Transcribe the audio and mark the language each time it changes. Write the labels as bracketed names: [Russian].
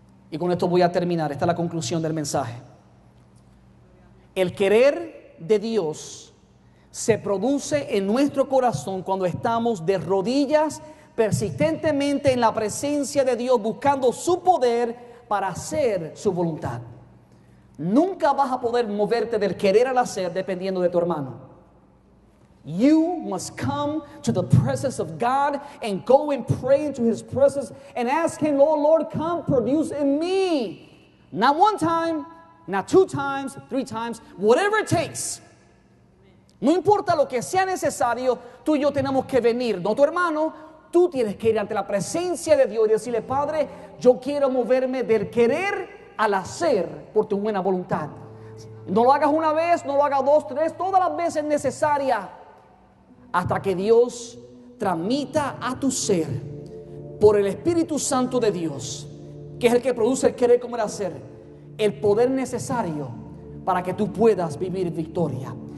[Spanish] Y con esto voy a terminar. Esta es la conclusión del mensaje. El querer de Dios se produce en nuestro corazón cuando estamos de rodillas persistentemente en la presencia de Dios, buscando su poder para hacer su voluntad. Nunca vas a poder moverte del querer al hacer dependiendo de tu hermano. [English] You must come to the presence of God and go and pray into His presence and ask Him: oh Lord, come produce in me. Not one time, not 2 times, 3 times, whatever it takes. [Spanish] No importa lo que sea necesario, tú y yo tenemos que venir, no tu hermano. Tú tienes que ir ante la presencia de Dios y decirle: Padre, yo quiero moverme del querer al hacer por tu buena voluntad. No lo hagas una vez, no lo hagas 2, 3, todas las veces necesarias, hasta que Dios transmita a tu ser, por el Espíritu Santo de Dios, que es el que produce el querer como el hacer, el poder necesario para que tú puedas vivir victoria.